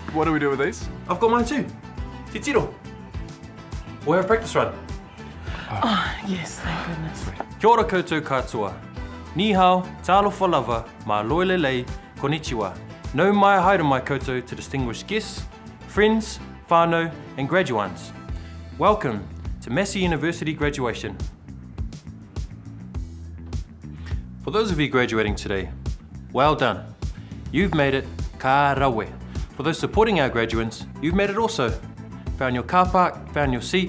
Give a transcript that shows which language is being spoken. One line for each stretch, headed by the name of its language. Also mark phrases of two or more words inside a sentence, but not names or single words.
English: do we do with these? I've got mine too.
Māori: Te tiro.
English: We'll have a practice run. Oh, yes, thank goodness.
Māori: Kia ora koutou katoa.
Chinese: Ni hao,
Samoan: talofa lava,
Tongan: ma loelelei,
Japanese: konnichiwa.
Māori: No mai haere mai koutou
English: to distinguished guests, friends, whānau, and graduands. Welcome to Massey University graduation. For those of you graduating today, well done. You've made it
Māori: ka rawe.
English: For those supporting our graduates, you've made it also. Found your car park, found your seat.